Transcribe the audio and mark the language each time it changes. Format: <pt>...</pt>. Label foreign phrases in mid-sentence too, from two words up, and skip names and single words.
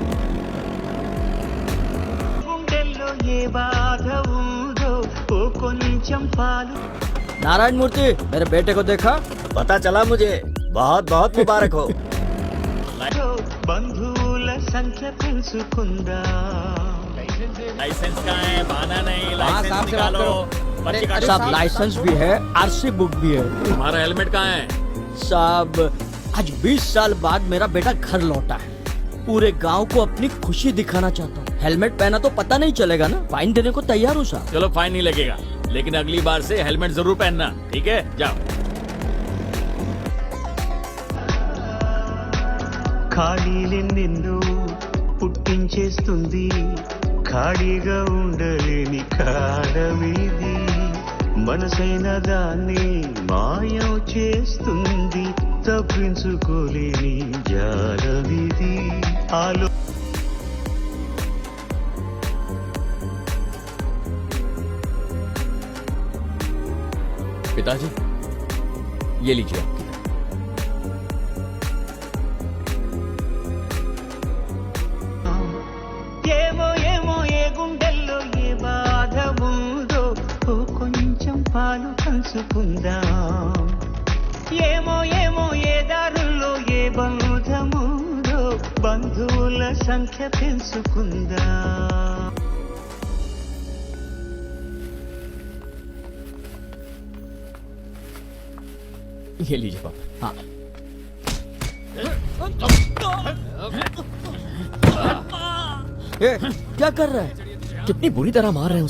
<te>గుండెల్లో ఏ బాధ ఉందో ఓ కొంచెం కొంచెం పాలు</te> <hi>नारायण मूर्ति, मेरे बेटे को देखा? पता चला मुझे। बहुत बहुत मुबारक हो।</hi> <te>బంధువుల సంఖ్య తెలుసుకుందా</te> <hi>लाइसेंस कहाँ है? बहाना नहीं, हाँ, लाइसेंस साहब से बात निकालो। करो। पर्ची काटो। साहब लाइसेंस भी है,</hi> <en>RC book</en> <hi>भी है। तुम्हारा हेलमेट कहाँ है? साहब आज 20 साल बाद मेरा बेटा घर लौटा है। पूरे गांव को अपनी खुशी दिखाना चाहता हूँ। हेलमेट पहना तो पता नहीं चलेगा ना। फाइन देने को तैयार हूँ साहब। चलो फाइन नहीं लगेगा, लेकिन अगली बार से हेलमेट जरूर पहनना, ठीक है? जाओ।</hi> <te>ఖాళీలెన్నెన్నో పుట్టించేస్తుంది ఖాళీగా ఉండలేని కాలమిది మనసైన దాన్ని మాయం చేస్తుంది తప్పించుకోలేని జాలమిది ఆలో</te> <hi>पिताजी, ये लीजिए आपकी।</hi> <te>ఏమో ఏమో ఏ గుండెల్లో ఏ బాధ ఉందో ఓ కొంచెం పాలు పంచుకుందాం ఏమో ఏమో ఏ దారుల్లో ఏ బంధముందో బంధువుల సంఖ్య పెంచుకుందాం</te> <hi>ये लीजिए पापा। हाँ। ए, क्या कर रहा है? कितनी बुरी तरह मार रहे हैं उसे।</hi>